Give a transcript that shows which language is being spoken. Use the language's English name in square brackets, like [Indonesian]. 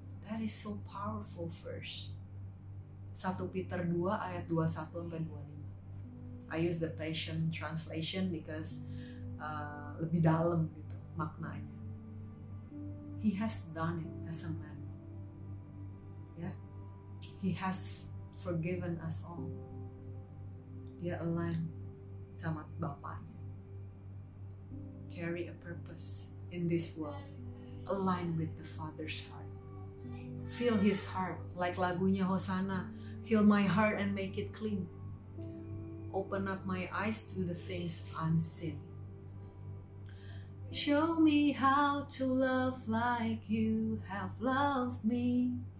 [English] That is so powerful verse. 1 Peter 2 ayat 21-25. I use the Passion Translation because [Indonesian] lebih dalam gitu maknanya. [English] He has done it as a man. Yeah. He has forgiven us all. [Indonesian] Dia align sama Bapaknya. [English] Carry a purpose in this world. Align with the Father's heart. Feel His heart, like lagunya Hosanna. Heal my heart and make it clean. Open up my eyes to the things unseen. Show me how to love like you have loved me.